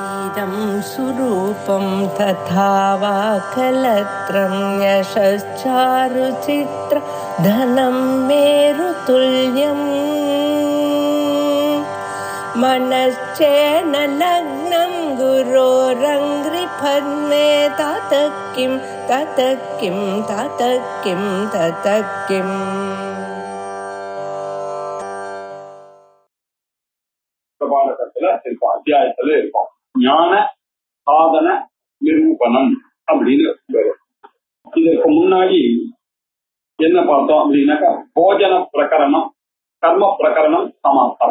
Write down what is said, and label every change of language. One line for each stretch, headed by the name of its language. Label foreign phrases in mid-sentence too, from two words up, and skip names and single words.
Sanskrit: इदं सुरूपं तथा वा कलत्रं यशश्चारुचित्र धनं मेरुतुल्यम् मनश्चेन लग्नं गुरोरङ्घ्रिपद्मे ततः किं ततः किं ततः किं ततः किम्
Tamil: அத்தியாயத்துல இருக்கும் ஞான சாதன நிரூபணம் அப்படின்னு வரும். இதற்கு முன்னாடி என்ன பார்த்தோம் அப்படின்னாக்கா போஜன பிரகரணம், கர்ம பிரகரணம், சமாப்தம்.